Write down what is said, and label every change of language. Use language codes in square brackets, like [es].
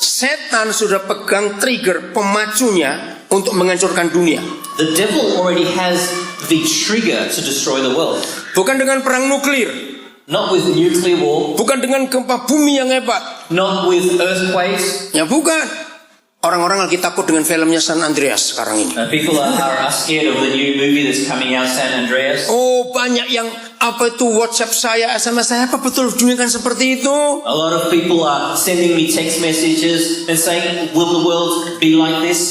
[id] setan sudah pegang trigger pemacunya untuk menghancurkan dunia. [en] the devil already has the trigger to destroy the world. [id] Bukan dengan perang nuklir, [en] Not with nuclear war, [id] bukan dengan gempa bumi yang hebat. [en] not with earthquakes. [id] Ya bukan. Orang-orang lagi takut dengan filmnya San Andreas sekarang ini. [en] People are scared of the new movie that's coming out, San Andreas. [id] Oh, banyak yang WhatsApp saya, SMS saya, apa betul dunia kan seperti itu? [en] A lot of people are sending me text messages and saying, will the world be like this?